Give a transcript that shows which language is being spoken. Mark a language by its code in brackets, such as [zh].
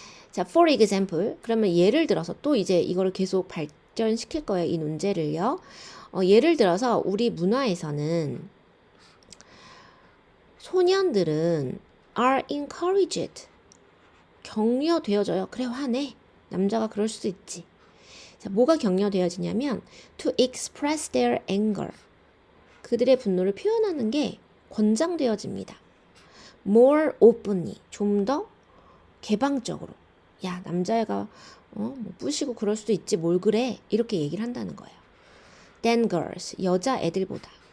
[en] 자, for example. [ko] 그러면 예를 들어서 또 이제 이거를 계속 발전시킬 거예요. 이 논제를요. 예를 들어서 우리 문화에서는 소년들은 [en] are encouraged. [ko] 격려되어져요. 그래, 화내. 남자가 그럴 수도 있지. 자, 뭐가 격려되어지냐면 [en] to express their anger. [ko] 그들의 분노를 표현하는 게 권장되어집니다. [en] more openly. [ko] 좀 더 개방적으로. 야, 남자애가 뭐 뿌시고 그럴 수도 있지. 뭘 그래. 이렇게 얘기를 한다는 거예요. [en] than girls. [ko] 여자애들보다.